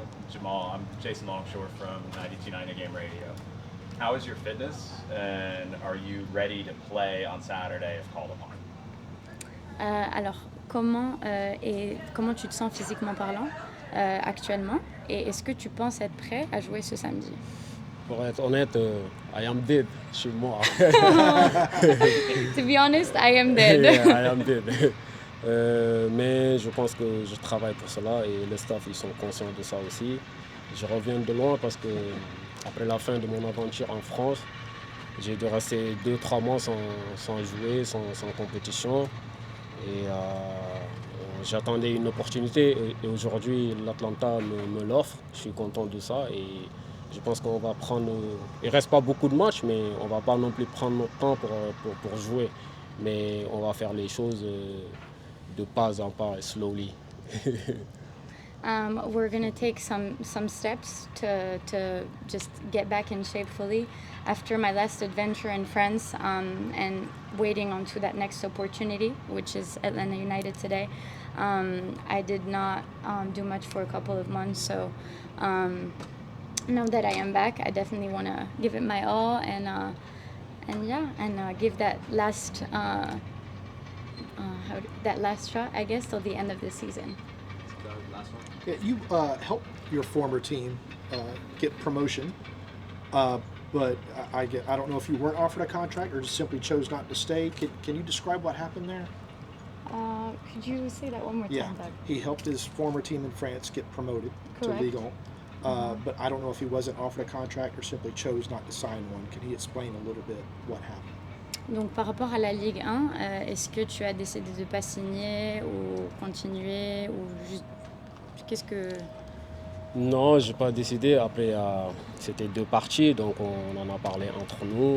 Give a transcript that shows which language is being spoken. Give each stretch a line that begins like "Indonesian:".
English: Jamal, I'm Jason Longshore from 92.9 Game Radio. How is your fitness, and are you ready to play on Saturday if called upon?
French: Alors, comment tu te sens physiquement parlant actuellement, et est-ce que tu penses être prêt à jouer ce samedi? Pour être honnête,
English: I am dead,
French: je suis mort.
English: To be honest, I am dead. Yeah, I am dead.
French: Mais je pense que je travaille pour cela et le staff ils sont conscients de ça aussi. Je reviens de loin parce que après la fin de mon aventure en France, j'ai dû rester 2-3 mois sans jouer, sans compétition. Et j'attendais une opportunité et aujourd'hui l'Atlanta me l'offre. Je suis content de ça et je pense qu'on va prendre... Il ne reste pas beaucoup de matchs, mais on ne va pas non plus prendre notre temps pour jouer. Mais on va faire les choses de pas en pas, slowly.
English: We're going to take some steps to just get back in shape fully. After my last adventure in France and waiting on to that next opportunity, which is Atlanta United today, I did not do much for a couple of months. So now that I am back, I definitely want to give it my all and give that last shot, I guess, till the end of the season. Last one. Yeah, you helped your former team get promotion, but I don't know if you weren't offered a contract or just simply chose not to stay. Can you describe what happened there? Could you say that one more Yeah, time, Doug? he helped his former team in France get promoted Correct. to Ligue 1, but I don't know if he wasn't offered a contract or simply chose not to sign one. Can he explain a little bit what happened?
French: Donc par rapport à la Ligue 1, est-ce que tu as décidé de ne pas signer ou continuer ou juste qu'est-ce que... Non, j'ai pas décidé. Après, c'était 2 parties, donc on en a parlé entre nous.